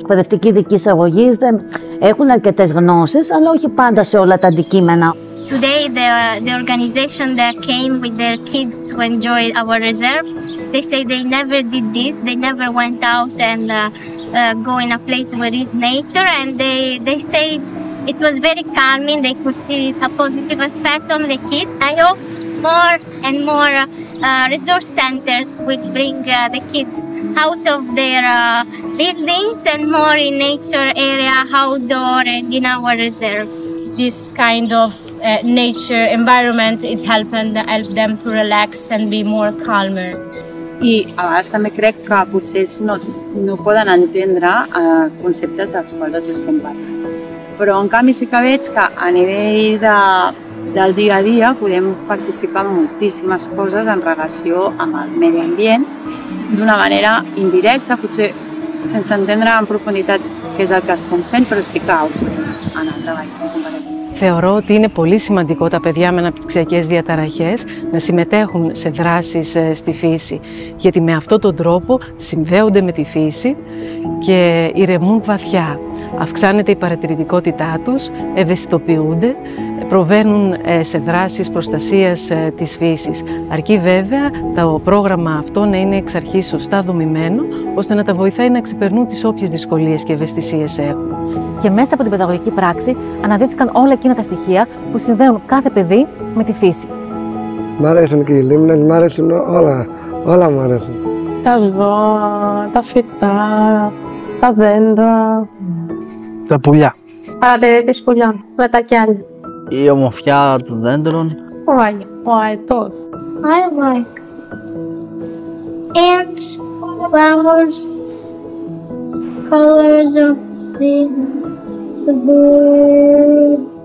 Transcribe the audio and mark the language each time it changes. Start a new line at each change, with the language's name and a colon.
Greek: Εκπαιδευτικοί ειδικής αγωγής δεν έχουν αρκετές γνώσεις, αλλά όχι πάντα σε όλα τα αντικείμενα.
English: Today the organization that came with their kids to enjoy our reserve, they say they never did this, they never went out and go in a place where is nature, and they say it was very calming, they could see a positive effect on the kids. I hope more and more resource centers will bring the kids out of their buildings and more in nature area, outdoor and in our reserves. This kind of nature environment, it helped them to relax and be more calmer.
Spanish: y hasta
Catalan: me crec que potser ells no poden entendre conceptes dels quals els estem parlant. Però en canvi sí que veig que a nivell del dia a dia podem participar en moltíssimes coses en relació amb el medi ambient d'una manera indirecta, potser sense entendre en profunditat què és el que estem fent, però sí que ho podem anar treballant.
Greek: Θεωρώ ότι είναι πολύ σημαντικό τα παιδιά με αναπτυξιακές διαταραχές να συμμετέχουν σε δράσεις στη φύση, γιατί με αυτόν τον τρόπο συνδέονται με τη φύση και ηρεμούν βαθιά. Αυξάνεται η παρατηρητικότητά τους, ευαισθητοποιούνται, προβαίνουν σε δράσεις προστασίας της φύσης. Αρκεί βέβαια το πρόγραμμα αυτό να είναι εξ αρχής σωστά δομημένο, ώστε να τα βοηθάει να ξεπερνούν τις όποιες δυσκολίες και ευαισθησίες έχουν. Και μέσα από την παιδαγωγική πράξη αναδείχθηκαν όλα εκείνα τα στοιχεία που συνδέουν κάθε παιδί με τη φύση. Μ' αρέσουν και οι λίμνες, μ' αρέσουν όλα μ' αρέσουν. Τα ζώα, τα φυτά, τα δέντρα. Τα πουλιά. Παρατηρητής πουλιών, με τα κιάλια. Η ομορφιά των δέντρων. Ο αετός.
English: I like ants, flowers, colors of the bird.